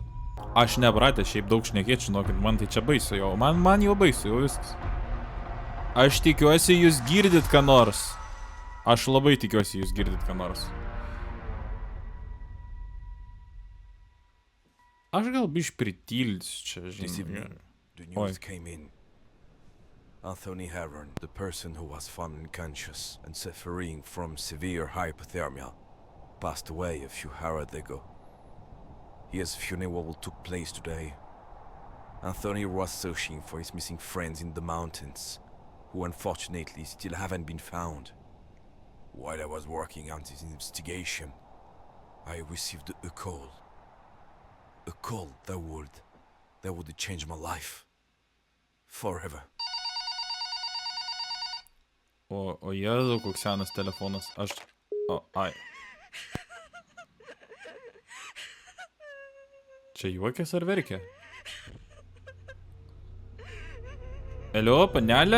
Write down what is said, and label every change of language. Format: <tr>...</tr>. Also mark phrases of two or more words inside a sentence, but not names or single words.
<lt>Aš nepratęs šiaip daug šnekėt, žinokit, man tai čia baisu jau, man jau baisu, jau viskas. Aš tikiuosi, jūs girdit ką nors. Aš labai tikiuosi, jūs girdit ką nors. Aš gal biškį pritilsiu čia, žinai.</lt> <en>The news came in. Anthony Harron, the person who was found unconscious and suffering from severe hypothermia, passed away a few hours ago. His funeral took place today. Anthony was searching for his missing friends in the mountains, who unfortunately still haven't been found. While I was working on this investigation, I received a call. A call that would change my life. Forever.</en> <lt>O jėzau, koks senas telefonas. Ai. Čia juokės ar verkė? Elio, panelė?</lt>